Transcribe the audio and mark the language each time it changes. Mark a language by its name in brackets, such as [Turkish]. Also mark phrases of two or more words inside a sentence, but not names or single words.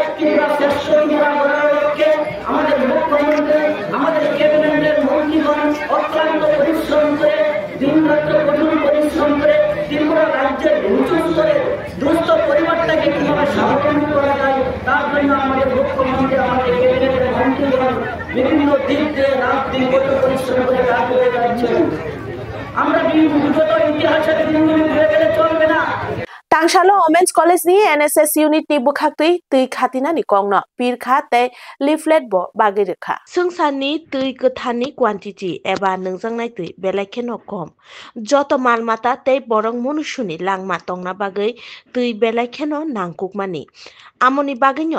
[Bangla] ত্রিপুরা শ্রেষ্ঠ ত্রিপুরা গড়ার লক্ষ্যে আমাদের মুখ্যমন্ত্রী আমাদের ক্যাবিনেটের মন্ত্রীগণ অক্লান্ত পরিশ্রম করে দিনরাত্র কঠোর পরিশ্রম করে ত্রিপুরা রাজ্যের উঁচু স্তরে দুস্থ পরিবারটাকে কিভাবে স্বাবলম্বী করা যায় তার জন্য আমাদের মুখ্যমন্ত্রী আমাদের ক্যাবিনেটের মন্ত্রীগণ বিভিন্ন দিক দিয়ে রাত দিন কঠোর পরিশ্রম করে কাজ করে যাচ্ছেন আমরা বিগত ইতিহাসের দিনগুলি ঘুরে গেলে চলবে না [Kok Borok] Tangshalo Women's College ni NSS unit ni bukhaktui tui khatina ni kongno pir kha te leaflet bo bagi rekha sungsan ni tui kathani quantity eba nungjangnai tui belaikeno kom joto malmata te borong monusuni langma tongna bagai tui belaikeno nangkukmani amoni baginyo